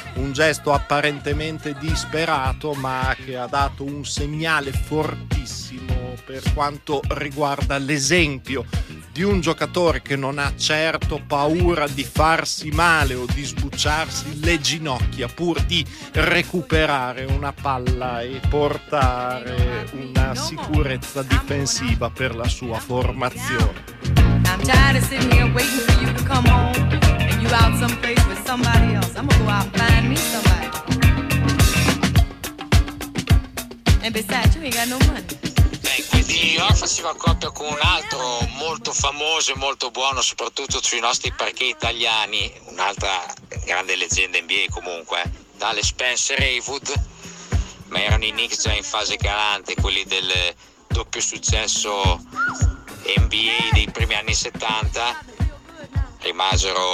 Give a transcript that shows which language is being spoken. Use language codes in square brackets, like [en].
[it] Un gesto apparentemente disperato, ma che ha dato un segnale fortissimo per quanto riguarda l'esempio di un giocatore che non ha certo paura di farsi male o di sbucciarsi le ginocchia pur di recuperare una palla e portare una sicurezza difensiva per la sua formazione. [en] I'm tired of sitting here waiting for you to come home, and you out someplace with somebody else. I'm gonna go out and find me somebody. And besides, you ain't got no money. [it] Quindi io facevo coppia con un altro molto famoso e molto buono, soprattutto sui nostri parquet italiani, un'altra grande leggenda NBA comunque, tale Spencer Haywood, ma erano i Knicks già in fase calante, quelli del doppio successo NBA dei primi anni 70, rimase